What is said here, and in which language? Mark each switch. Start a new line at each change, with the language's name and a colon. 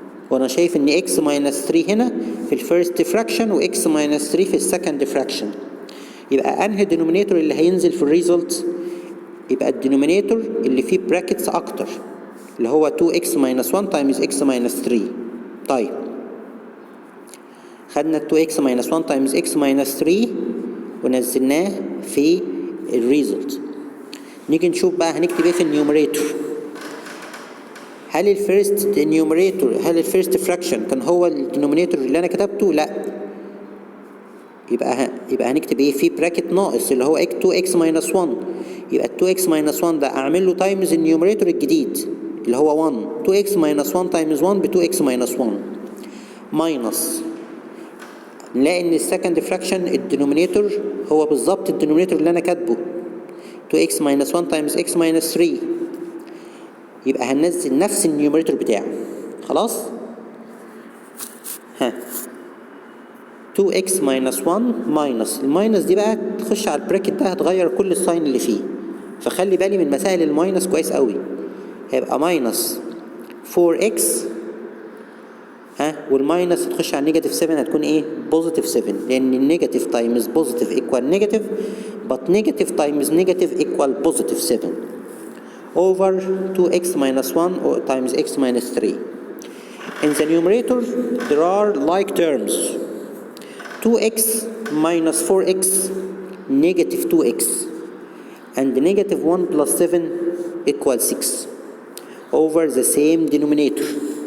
Arabic: وانا شايف ان x minus 3 هنا في الفيرست fraction و x minus 3 في السكند fraction. يبقى انهي denominator اللي هينزل في الريزلت؟ يبقى الدينومينيتور اللي فيه brackets اكتر اللي هو 2x minus 1 times x minus 3. طيب خدنا 2x minus 1 times x minus 3 ونزلناه في الريزلت. نيجي نشوف بقى هنكتب ايه في النيوميريتور. هل الفيرست فراكشن كان هو الدينومينيتور اللي انا كتبته؟ لا. يبقى هنكتب ايه في براكت ناقص اللي هو 2x minus 1. يبقى 2x minus 1 ده اعمل له تايمز النيوميريتور الجديد اللي هو 1. 2x minus 1 times 1 ب 2x minus 1 ماينس. نلاقي ان السكند فراكشن الدينومينيتور هو بالظبط الدينومينيتور اللي انا كاتبه 2x minus 1 times x minus 3. يبقى هننزل نفس النيوميريتور بتاعه. خلاص؟ 2x minus 1 ماينس. الماينس دي بقى تخش على البراكت ده هتغير كل الساين اللي فيه. فخلي بالي من مسائل الماينس كويس قوي. هيبقى ماينس 4x والماينس هتخش على النيجاتيف 7 هتكون ايه؟ بوزيتيف 7 لان النيجاتيف تايمز بوزيتيف ايكوال نيجاتيف but negative times negative equal positive 7 over 2x minus 1 times x minus 3.
English: In the numerator there are like terms. 2x minus 4x negative 2x and negative 1 plus 7 equals 6 over the same denominator.